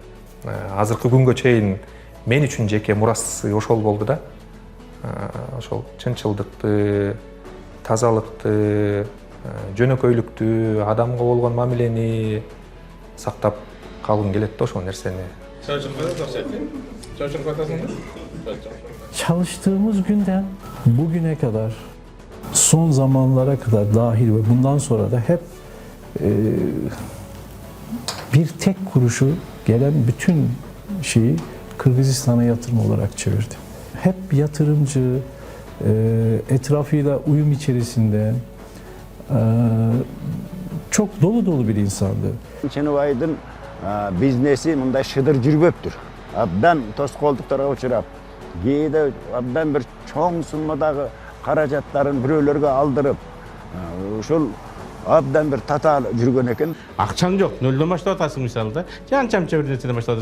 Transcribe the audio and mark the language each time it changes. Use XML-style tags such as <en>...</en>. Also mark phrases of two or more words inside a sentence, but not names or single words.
<ky>Азыркы күнгө чейин мен үчүн жеке мурасы ошол болду да. Ошол чынчылдыкты, тазалыкты, жөнөкөйлүктү, адамга болгон мамилени сактап калгым келет да ошол нерсени.</ky> <tr>Çalıştığımız günden bugüne kadar, son zamanlara kadar dahil ve bundan sonra da hep bir tek kuruşu gelen bütün şeyi Kırgızistan'a yatırım olarak çevirdi. Hep yatırımcı, etrafıyla uyum içerisinde çok dolu bir insandı.</tr> <ky>Чыныбайдын бизнеси мындай шыдыр жүрбөптүр. Абдан тоскоолдуктарга учурап, кээде абдан бир чоң суммадагы каражаттарын бирөөлөргө алдырып, ошол абдан бир татаал жүргөн экен. Акчаң жок, нөлдөн баштап атасың мисалы да. Жанчамча бир нерседен баштадың.</ky>